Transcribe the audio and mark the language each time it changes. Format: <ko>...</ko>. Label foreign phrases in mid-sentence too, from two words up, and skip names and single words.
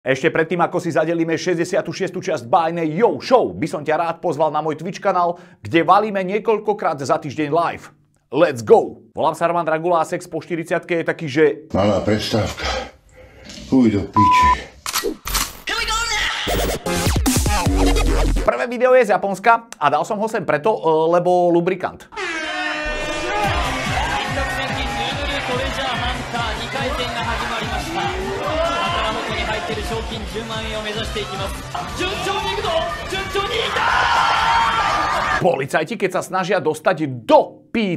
<sk>Ešte predtým, ako si zadelíme 66. časť bájnej Yo Show, by som ťa rád pozval na môj Twitch kanál, kde valíme niekoľkokrát za týždeň live.</sk> <en>Let's go!</en> <sk>Volám sa Roman Dragula a sex po 40-ke je taký, že... Malá prestávka. Uj do piči. Prvé video je z Japonska a dal som ho sem preto, lebo lubrikant. Policajti, keď sa snažia dostať do P.</sk>